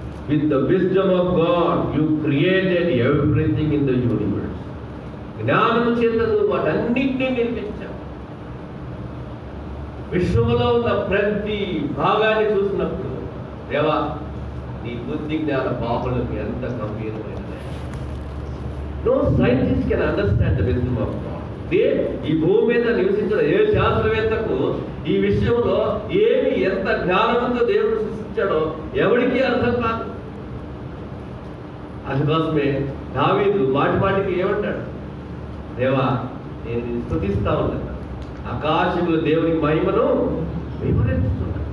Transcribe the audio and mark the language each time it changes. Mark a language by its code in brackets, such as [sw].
[en] With the wisdom of God you created everything in the universe. [te] జ్ఞానము చేతను వాటన్నిటినీ నిర్మించావు. విశ్వంలో ఉన్న ప్రతి భాగాన్ని చూసినప్పుడు దేవా నీ బుద్ధి జ్ఞాన బాహులకు ఎంత గంభీరమైనది. [en] No scientist can understand the wisdom of God. [te] ఈ భూమి మీద నివసించిన ఏ శాస్త్రవేత్తకు ఈ విషయంలో ఏమి ఎంత జ్ఞానంతో దేవుడు సృష్టించాడో ఎవరికి అర్థం కాదు. అందుకోసమే దావీదు మాటికి ఏమంటాడు, దేవా నేను స్తుతిస్తా ఉన్నాను, ఆకాశములు దేవుని మహిమను వివరిస్తున్నాను.